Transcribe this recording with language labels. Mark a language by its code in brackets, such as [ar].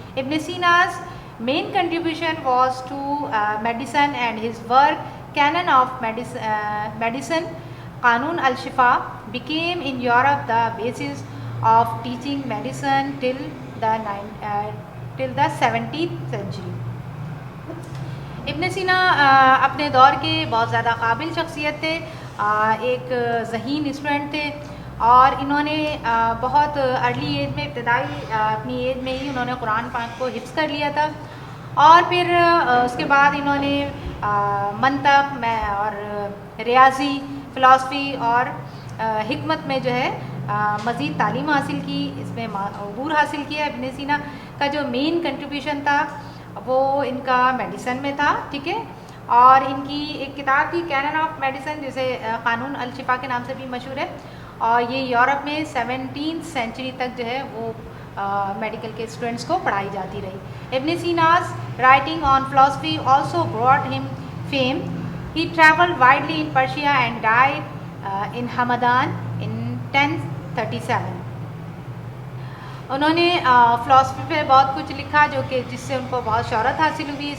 [en] Ibn Sina's main contribution was to medicine, and his work Canon of Medicine, Qanun al-Shifa, became in Europe the basis of teaching medicine till the 17th century. [ur] ابن سینا اپنے دور کے بہت زیادہ قابل شخصیت تھے, ایک ذہین اسٹوڈنٹ تھے, اور انہوں نے بہت ارلی ایج میں, ابتدائی اپنی ایج میں ہی انہوں نے قرآن پاک کو حفظ کر لیا تھا, اور پھر اس کے بعد انہوں نے منطق میں اور ریاضی, فلاسفی اور حکمت میں جو ہے مزید تعلیم حاصل کی, اس میں عبور حاصل کیا. ابن سینا کا جو مین کنٹریبیوشن تھا وہ ان کا میڈیسن میں تھا. ٹھیک ہے, اور ان کی ایک کتاب تھی کینن آف میڈیسن, جسے قانون الشفا کے نام سے بھی مشہور ہے, اور یہ یورپ میں 17th سینچری تک جو ہے وہ میڈیکل کے اسٹوڈنٹس کو پڑھائی جاتی رہی. [en] Ibn Sina's writing on philosophy also brought him fame. He traveled widely in Persia and died in Hamadan in 1037. [ur] انہوں نے فلاسفی پہ بہت کچھ لکھا جو کہ جس سے ان کو بہت شہرت حاصل ہوئی.